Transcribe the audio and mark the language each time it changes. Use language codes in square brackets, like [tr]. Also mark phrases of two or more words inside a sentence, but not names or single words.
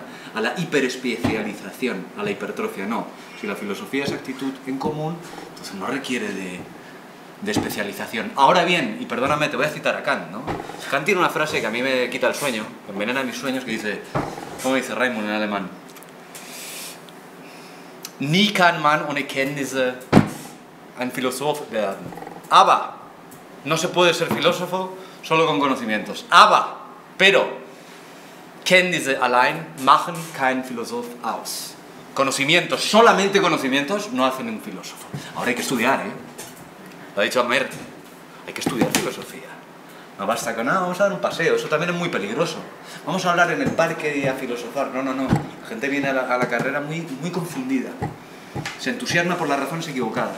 [es] A la hiperespecialización, a la hipertrofia. No, si la filosofía es actitud en común, entonces no requiere de especialización. Ahora bien, y perdóname, te voy a citar a Kant, ¿no? Kant tiene una frase que a mí me quita el sueño, envenena mis sueños, que dice, ¿cómo dice Raimund en alemán? [de] Nie kann man ohne Kenntnisse ein Philosoph werden. [es] Aber no se puede ser filósofo solo con conocimientos. [de] Pero Kenntnisse allein machen kein Philosoph aus. [es] Conocimientos, solamente conocimientos, no hacen un filósofo. Ahora hay que estudiar, Lo ha dicho Amer, hay que estudiar filosofía. No basta con, vamos a dar un paseo, eso también es muy peligroso. Vamos a hablar en el parque y a filosofar. No. La gente viene a la carrera muy confundida. Se entusiasma por las razones equivocadas.